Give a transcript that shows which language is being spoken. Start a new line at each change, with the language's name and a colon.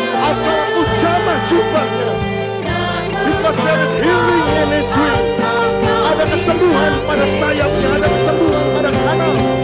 Indonesian: Asal aku jamah jubahnya.
English: Because there is healing in His wings.
Indonesian: Ada kesembuhan pada sayapnya, ada kesembuhan pada kanan.